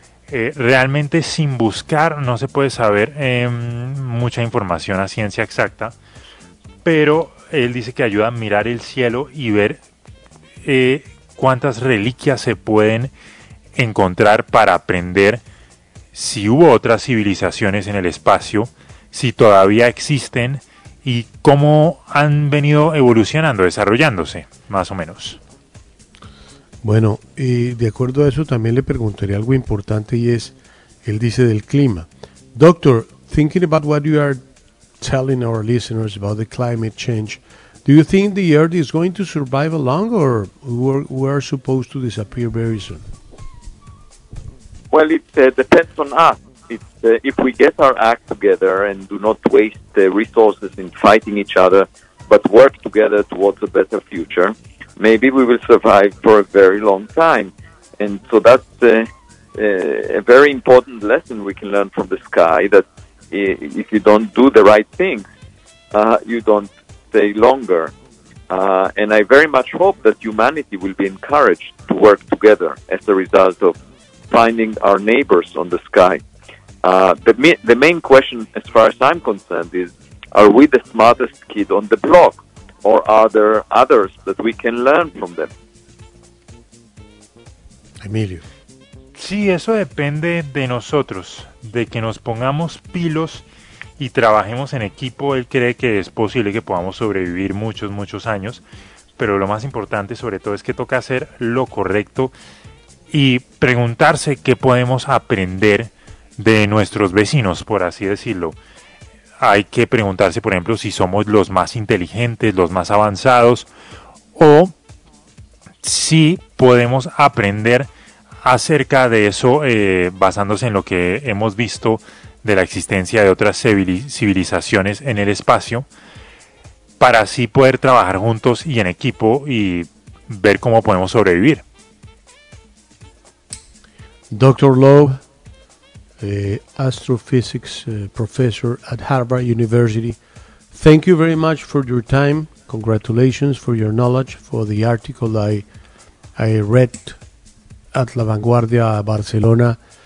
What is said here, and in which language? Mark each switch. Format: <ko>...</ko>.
<es>Realmente, sin buscar, no se puede saber mucha información a ciencia exacta, pero él dice que ayuda a mirar el cielo y ver cuántas reliquias se pueden encontrar para aprender si hubo otras civilizaciones en el espacio, si todavía existen, y cómo han venido evolucionando, desarrollándose, más o menos. Bueno, y de acuerdo a eso también le preguntaría algo importante, y es, él dice del clima. Doctor,</es> <en>thinking about what you are telling our listeners about the climate change, do you think the Earth is going to survive along, or we're supposed to disappear very soon? Well, it depends on us. If we get our act together and do not waste the resources in fighting each other, but work together towards a better future, maybe we will survive for a very long time. And so that's a very important lesson we can learn from the sky, that if you don't do the right things, you don't stay longer. And I very much hope that humanity will be encouraged to work together as a result of finding our neighbors on the sky. The main question, as far as I'm concerned, is, are we the smartest kid on the block, or are there others that we can learn from them?</en> <es>Emilio. Sí, eso depende de nosotros, de que nos pongamos pilos y trabajemos en equipo. Él cree que es posible que podamos sobrevivir muchos, muchos años, pero lo más importante sobre todo es que toca hacer lo correcto y preguntarse qué podemos aprender de nuestros vecinos, por así decirlo. Hay que preguntarse, por ejemplo, si somos los más inteligentes, los más avanzados, o si podemos aprender acerca de eso basándose en lo que hemos visto de la existencia de otras civilizaciones en el espacio, para así poder trabajar juntos y en equipo y ver cómo podemos sobrevivir.</es> <en>Dr. Lowe, astrophysics professor at Harvard University, thank you very much for your time. Congratulations for your knowledge, for the article I read at La Vanguardia, Barcelona.</en>